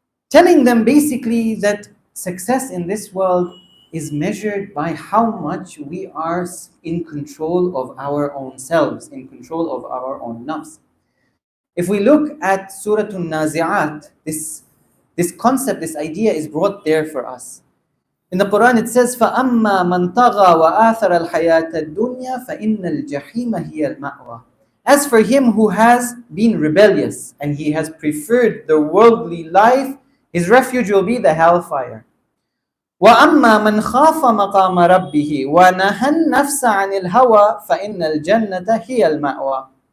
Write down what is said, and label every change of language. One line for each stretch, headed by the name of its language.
English: Telling them basically that success in this world is measured by how much we are in control of our own selves, in control of our own nafs. If we look at Surah An-Nazi'at, this concept, this idea is brought there for us. In the Quran it says,
Arabic: فَأَمَّا مَنْ طَغَى وَآثَرَ الْحَيَاةَ الدُّنْيَا فَإِنَّ الْجَحِيمَ هِيَ الْمَأْوَى.
English: As for him who has been rebellious and he has preferred the worldly life, his refuge will be the hellfire.
Arabic: وَأَمَّا مَنْ خَافَ مَقَامَ رَبِّهِ وَنَهَى النَّفْسَ عَنِ الْهَوَى فَإِنَّ الْجَنَّةَ هِيَ الْمَأْوَى.